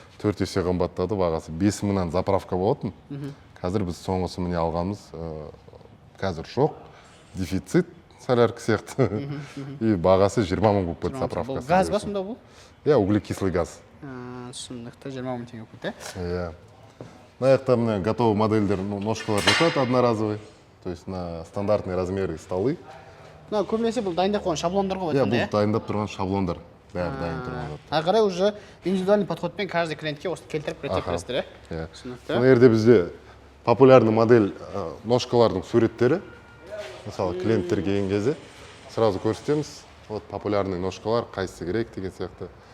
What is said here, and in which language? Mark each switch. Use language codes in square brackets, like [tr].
[kk] 4 есе қымбаттады, бағасы 5 мыңнан заправка болатын. Қазір біз соңғысы міне алғанымыз қазір жоқ, дефицит солярка сияқты. И бағасы 20 мың болып кетті заправкасы. Газ ба сонда бұл? [ru] Углекислый газ. [kk] Түсіндікті, 20 мың теңге кетті. Мына жақта міне [ru] готовый модельдер, [kk] ножкалар жатады одноразовый. [ru] То есть на стандартный размеры столы. [kk] Көбінесе бұл дайындап қойған шаблондар ғой? Бұл дайындап тұрған шаблондар. Бәрі дайын тұрған. Қарай уже [ru] индивидуальный подходпен каждый клиентке [kk] осы келтіріп реттеп бересіздер, Мына жерде бізде популярный модель ножкалардың суреттері. Мысалы, клиенттер келген кезде сразу көрсетеміз. [ru] Вот популярный [kk] ножкалар, қайсысы керек деген сияқты.